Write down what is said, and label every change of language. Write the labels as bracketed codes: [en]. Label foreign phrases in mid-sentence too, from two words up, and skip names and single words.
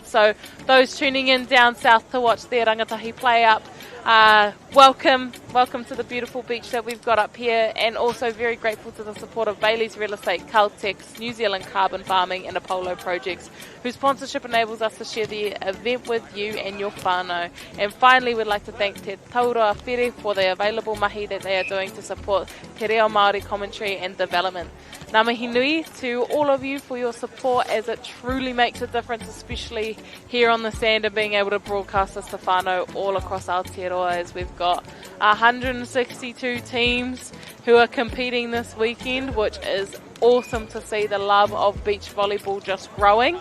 [en] So those tuning in down south to watch their rangatahi play up, welcome to the beautiful beach that we've got up here, and also very grateful to the support of Bailey's Real Estate, Caltex, New Zealand Carbon Farming and Apollo Projects, whose sponsorship enables us to share the event with you and your whānau. And finally, we'd like to thank Te Taura Whiri for the available mahi that they are doing to support Te Reo Māori commentary and development. [mi] Ngā mihi nui [en] to all of you for your support, as it truly makes a difference, especially here on the sand, and being able to broadcast this to whānau all across Aotearoa, as we've got 162 teams who are competing this weekend, which is awesome to see the love of beach volleyball just growing.